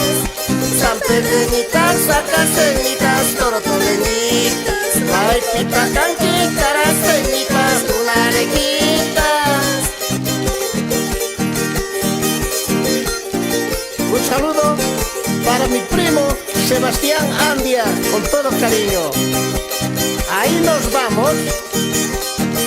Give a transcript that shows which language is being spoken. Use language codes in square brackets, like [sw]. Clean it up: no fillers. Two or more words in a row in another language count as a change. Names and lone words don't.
[es] San Pedrenitas, Sacasenitas, Torotorenitas, Maipita, Canquicaras, Senitas, Narejitas. Un saludo para mi primo Sebastián Andia, con todo cariño. Ahí nos vamos.